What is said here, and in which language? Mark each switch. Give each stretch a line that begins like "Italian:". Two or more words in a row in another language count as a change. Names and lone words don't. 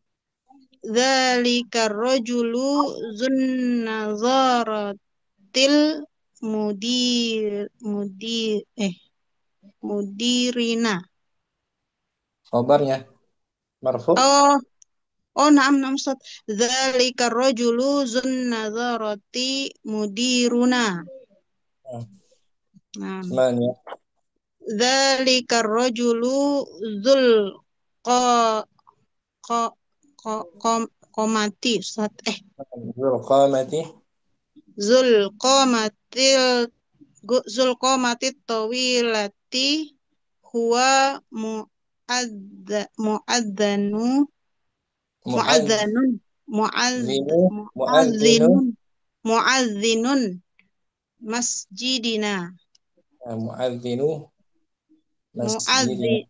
Arabic: ذلك الرجل ذو النظارات المديرين.
Indonesian: Khabarnya marfu.
Arabic: أوه، نعم نعم أستاذ. ذلك الرجل ذو النظارات مديرون.
Indonesian: Nah, Nah, 8.
Arabic: ذلك الرجل ذو القـ قـ قـ قامة أستاذ. ذو القامة. ذو القامة ذو القامة الطويلة هو مؤذن مؤذن مؤذن. مؤذن. مؤذن مؤذن مسجدنا. مؤذن مؤذ مسجدنا.